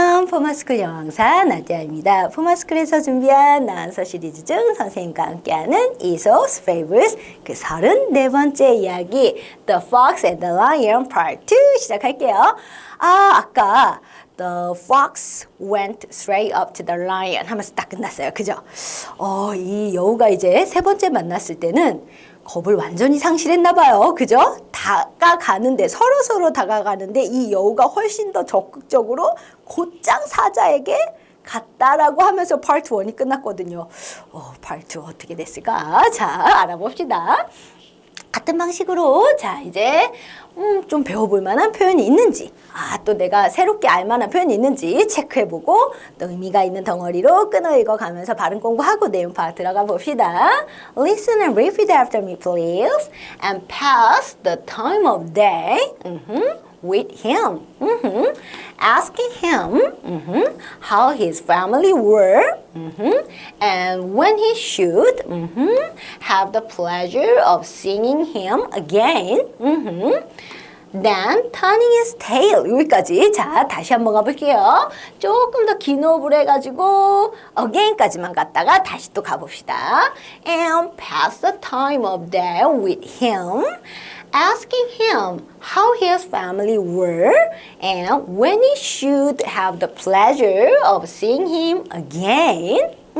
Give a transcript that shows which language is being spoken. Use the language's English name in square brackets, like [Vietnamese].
[Korean] 포마스쿨 영어강사 나디아입니다. 포마스쿨에서 준비한 나한서 시리즈 중 선생님과 함께하는 Aesop's Fables 그 34번째 이야기 The Fox and the Lion Part 2 시작할게요. 아까 [English] The fox went straight up to the lion [Korean] 하면서 딱 끝났어요. 그죠? 이 여우가 이제 세 번째 만났을 때는 겁을 완전히 상실했나 봐요. 그죠? 다가가는데 서로 다가가는데 이 여우가 훨씬 더 적극적으로 곧장 사자에게 갔다라고 하면서 파트 1이 끝났거든요. 파트 2 어떻게 됐을까? 자, 알아봅시다. 같은 방식으로 자 이제 좀 배워볼 만한 표현이 있는지 또 내가 새롭게 알 만한 표현이 있는지 체크해보고 또 의미가 있는 덩어리로 끊어 읽어가면서 발음 공부하고 내용 파악 들어가 봅시다. [English] Listen and repeat after me please and pass the time of day with him. Asking him how his family were and when he should have the pleasure of seeing him again. Then turning his tail. [Korean] 여기까지. 자, 다시 한번 가볼게요. 조금 더 긴 호흡을 해가지고 again까지만 갔다가 다시 또 가봅시다. [English] And pass the time of day with him. Asking him how his family were and when he should have the pleasure of seeing him again.